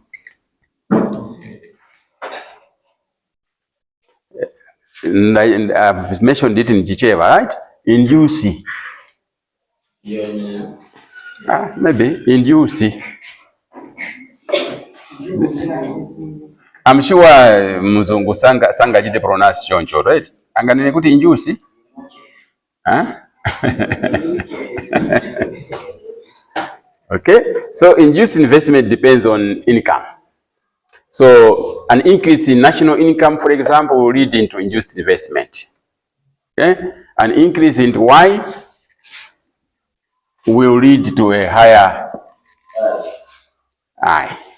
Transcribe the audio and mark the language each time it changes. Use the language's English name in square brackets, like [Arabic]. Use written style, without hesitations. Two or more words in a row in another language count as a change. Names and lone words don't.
[English] I've mentioned it in Chicheva, right? Induce. Maybe induce. I'm sure [Nyanja] Muzungu sanga jite pronounce choncho, right? Anganene kuti induce. Huh? [English] Okay, so induced investment depends on income. So an increase in national income, for example, will lead into induced investment. Okay, an increase in Y will lead to a higher I.